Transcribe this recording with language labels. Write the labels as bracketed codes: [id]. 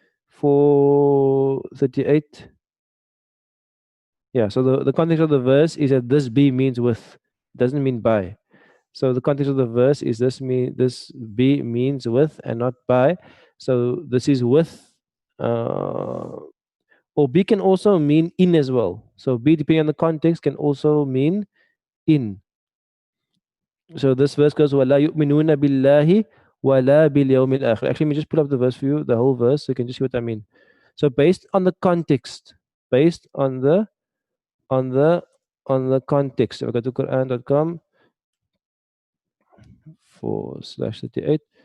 [en] 438. Yeah, so the context of the verse is that this B means with, doesn't mean by. So the context of the verse is this B means with and not by. So this is with, or B can also mean in as well. So B, depending on the context, can also mean in. So this verse goes, [ar] وَلَا يُؤْمِنُونَ بِاللَّهِ وَلَا بِالْيَوْمِ الْآخِرِ. [en] Actually, let me just pull up the verse for you, the whole verse, so you can just see what I mean. So based on the context, based on the context. So we go to Quran.com /38.